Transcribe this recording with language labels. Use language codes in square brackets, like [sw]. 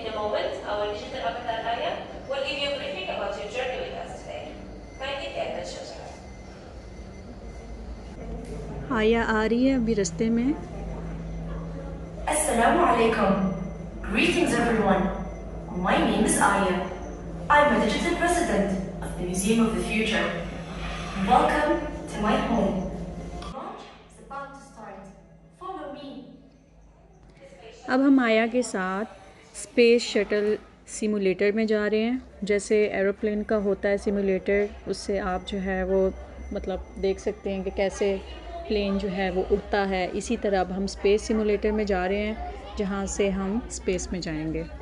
[en] In a moment, our digital avatar Aya will give you a briefing about your journey with us today. Kindly pay attention to her. [hi] आया आ रही है अभी रास्ते में। [en] Assalamu alaikum. Greetings everyone. My name is Aya. I'm a digital president of the Museum of the Future. Welcome to my home. Launch is about to start. Follow me. [hi] अब हम आया के साथ स्पेस शटल सिमुलेटर में जा रहे हैं। जैसे एरोप्लेन का होता है सिमुलेटर, उससे आप जो है वो मतलब देख सकते हैं कि कैसे प्लेन जो है वो उड़ता है। इसी तरह अब हम स्पेस सिमुलेटर में जा रहे हैं, जहाँ से हम स्पेस में जाएंगे।